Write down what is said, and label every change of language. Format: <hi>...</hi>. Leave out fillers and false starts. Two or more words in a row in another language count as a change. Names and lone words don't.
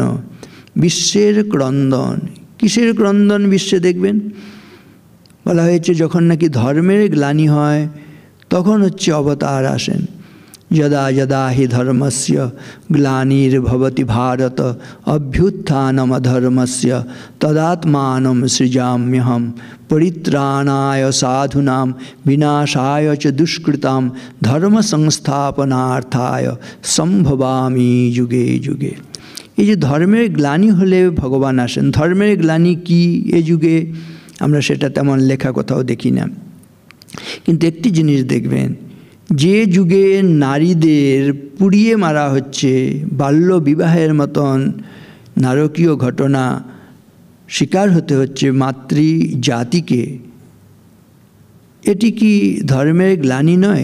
<bn>বিশ্বের ক্রন্দন, কিসের ক্রন্দন বিশ্বে দেখবেন? বলা হয়েছে যখন নাকি ধর্মের গ্লানি হয় তখন হচ্ছে অবতার আসেন।</bn> <sa>যদা যদা হি ধর্মস্য গ্লানির্ভবতি ভারত অভ্যুত্থানমধর্মস্য তদাত্মানম সৃজাম্যহম পরিত্রাণায় সাধুনাং বিনাশায় চ দুষ্কৃতাম ধর্ম সংস্থাপনার্থায় সম্ভবামি যুগে যুগে।</sa> <bn>এই যে ধর্মের গ্লানি হলে ভগবান আসেন, ধর্মের গ্লানি কি এ যুগে আমরা সেটা তেমন লেখা কোথাও দেখি না। কিন্তু একটি জিনিস দেখবেন, যে যুগে নারীদের পুড়িয়ে মারা হচ্ছে, বাল্য বিবাহের মতন নারকীয় ঘটনা শিকার হতে হচ্ছে মাতৃজাতিকে, এটি কি ধর্মের গ্লানি নয়?</bn>